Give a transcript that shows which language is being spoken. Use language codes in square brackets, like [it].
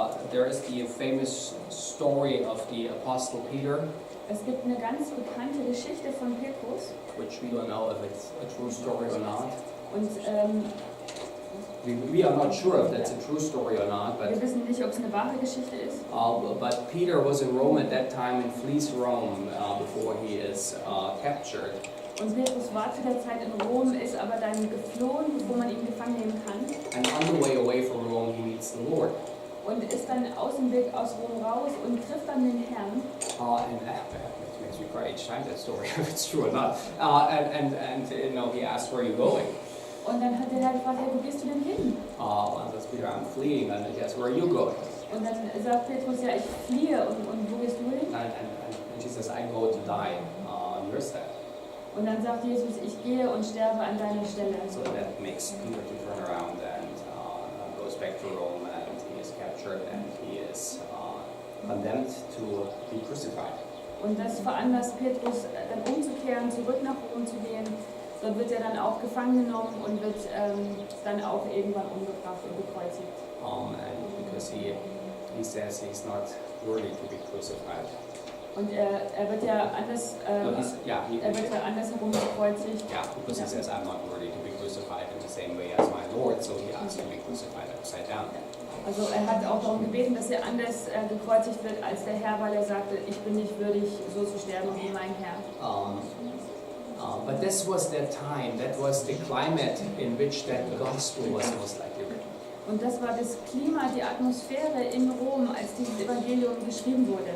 [en] There is the famous story of the Apostle Peter, [de] Es gibt eine ganz bekannte Geschichte von Petrus [en] which we don't know if it's a true story or not. [de] und [en] We are not sure if that's a true story or not, [de] wir wissen nicht, ob es eine wahre Geschichte ist. [en] but Peter was in Rome at that time and flees Rome before he is captured. [de] Und Petrus war zu der Zeit in Rom, ist aber dann geflohen, wo man ihn gefangen nehmen kann. [en] And on the way away from Rome, he meets the Lord. [de] Und ist dann aus dem Weg aus Rom raus und trifft dann den Herrn. [en] It makes me cry each time that story, if it's true or not. He asked, "Where are you going?" [de] Und dann hat der Herr gefragt, hey, wo gehst du denn hin? [en] And says Peter, "I'm fleeing." And he asks, "Where are you going?" [de] Und dann sagt Petrus, ja, ich fliehe. Und wo gehst du hin? [en] And she says, "I go to die on your stead." [de] Und dann sagt Jesus, ich gehe und sterbe an deiner Stelle. [en] So that makes Peter to turn around and goes back to Rome, and he is captured and he is condemned to be crucified. [de] Und das veranlasst Petrus, dann umzukehren, zurück nach Rom zu gehen. Dort wird er dann auch gefangen genommen und wird dann auch irgendwann umgebracht und gekreuzigt. [en] And because he says he's not worthy to be crucified. [de] Und er wird ja anders, er wird ja andersherum gekreuzigt. [en] Yeah, because he says, "I'm not worthy to be crucified in the same way as my Lord," so he asks to be crucified upside down. [de] Also er hat auch darum gebeten, dass er anders gekreuzigt wird als der Herr, weil er sagte, ich bin nicht würdig, so zu sterben wie mein Herr. [en] But this was that time, that was the climate in which that gospel was most likely written. [de] Und das war das Klima, die Atmosphäre in Rom, als dieses Evangelium geschrieben wurde.